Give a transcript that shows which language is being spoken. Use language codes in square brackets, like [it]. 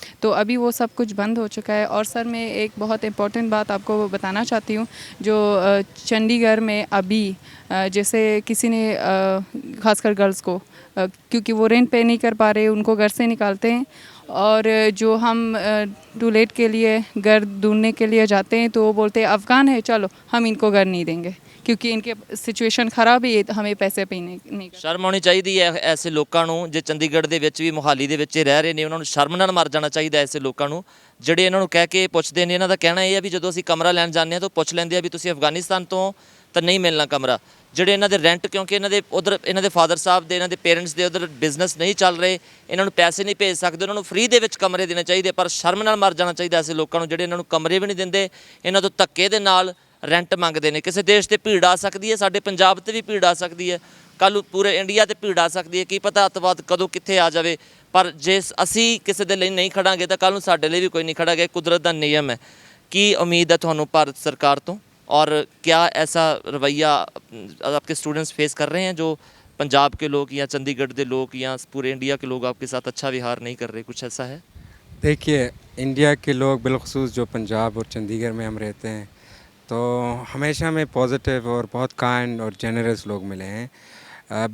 [hi] तो अभी वो सब कुछ बंद हो चुका है। और सर, मैं एक बहुत इम्पोर्टेंट बात आपको बताना चाहती हूँ, जो चंडीगढ़ में अभी जैसे किसी ने खासकर गर्ल्स को, क्योंकि वो रेंट पे नहीं कर पा रहे, उनको घर से निकालते हैं, और जो हम टूलेट के लिए घर ढूंढने के लिए जाते हैं, तो वो बोलते हैं अफ़गान है, चलो हम इनको घर नहीं देंगे, क्योंकि इनके सिचुएशन खराब है, हमें पैसे पे नहीं। [pa] ਸ਼ਰਮ ਆਉਣੀ ਚਾਹੀਦੀ ਹੈ ਐਸੇ ਲੋਕਾਂ ਨੂੰ, ਜੇ ਚੰਡੀਗੜ੍ਹ ਦੇ ਵਿੱਚ ਵੀ ਮੋਹਾਲੀ ਦੇ ਵਿੱਚ ਰਹਿ ਰਹੇ ਨੇ, ਉਹਨਾਂ ਨੂੰ ਸ਼ਰਮ ਨਾਲ ਮਰ ਜਾਣਾ ਚਾਹੀਦਾ ਐਸੇ ਲੋਕਾਂ ਨੂੰ, ਜਿਹੜੇ ਇਹਨਾਂ ਨੂੰ ਕਹਿ ਕੇ ਪੁੱਛਦੇ ਨੇ। ਇਹਨਾਂ ਦਾ ਕਹਿਣਾ ਇਹ ਆ ਵੀ ਜਦੋਂ ਅਸੀਂ ਕਮਰਾ ਲੈਣ ਜਾਂਦੇ ਹਾਂ ਤਾਂ ਪੁੱਛ ਲੈਂਦੇ ਆ ਵੀ ਤੁਸੀਂ ਅਫਗਾਨਿਸਤਾਨ ਤੋਂ ਤਾਂ ਨਹੀਂ ਮਿਲਣਾ ਕਮਰਾ। ਜਿਹੜੇ ਇਹਨਾਂ ਦੇ ਰੈਂਟ, ਕਿਉਂਕਿ ਇਹਨਾਂ ਦੇ ਉਧਰ ਇਹਨਾਂ ਦੇ ਫਾਦਰ ਸਾਹਿਬ ਦੇ, ਇਹਨਾਂ ਦੇ ਪੇਰੈਂਟਸ ਦੇ ਉਧਰ ਬਿਜ਼ਨਸ ਨਹੀਂ ਚੱਲ ਰਹੇ, ਇਹਨਾਂ ਨੂੰ ਪੈਸੇ ਨਹੀਂ ਭੇਜ ਸਕਦੇ, ਉਹਨਾਂ ਨੂੰ ਫ੍ਰੀ ਦੇ ਵਿੱਚ ਕਮਰੇ ਦੇਣੇ ਚਾਹੀਦੇ। ਪਰ ਸ਼ਰਮ ਨਾਲ ਮਰ ਜਾਣਾ ਚਾਹੀਦਾ ਐਸੇ ਲੋਕਾਂ ਨੂੰ ਜਿਹੜੇ ਇਹਨਾਂ ਨੂੰ ਕਮਰੇ ਵੀ ਨਹੀਂ ਦਿੰਦੇ, ਇਹਨਾਂ ਤੋਂ ਧੱਕੇ ਦੇ ਨਾਲ ਰੈਂਟ ਮੰਗਦੇ ਨੇ। ਕਿਸੇ ਦੇਸ਼ ਤੇ ਭੀੜ ਆ ਸਕਦੀ ਹੈ, ਸਾਡੇ ਪੰਜਾਬ ਤੇ ਵੀ ਭੀੜ ਆ ਸਕਦੀ ਹੈ, ਕੱਲ੍ਹ ਨੂੰ ਪੂਰੇ ਇੰਡੀਆ ਤੇ ਭੀੜ ਆ ਸਕਦੀ ਹੈ, ਕੀ ਪਤਾ ਅੱਤਵਾਦ ਕਦੋਂ ਕਿੱਥੇ ਆ ਜਾਵੇ। ਪਰ ਜੇ ਅਸੀਂ ਕਿਸੇ ਦੇ ਲਈ ਨਹੀਂ ਖੜਾਂਗੇ ਤਾਂ ਕੱਲ੍ਹ ਨੂੰ ਸਾਡੇ ਲਈ ਵੀ ਕੋਈ ਨਹੀਂ ਖੜਾ ਗਾ। ਕੁਦਰਤ ਦਾ ਨਿਯਮ ਹੈ। ਕੀ ਉਮੀਦ ਹੈ ਤੁਹਾਨੂੰ ਭਾਰਤ ਸਰਕਾਰ ਤੋਂ, [hi] और क्या ऐसा रवैया आपके स्टूडेंट्स फेस कर रहे हैं जो पंजाब के लोग या चंडीगढ़ के लोग या पूरे इंडिया के लोग आपके साथ अच्छा व्यवहार नहीं कर रहे? कुछ ऐसा है? देखिए, इंडिया के लोग बिलखसूस जो पंजाब और चंडीगढ़ में हम रहते हैं, तो हमेशा हमें पॉजिटिव और बहुत काइंड और जेनरस लोग मिले हैं।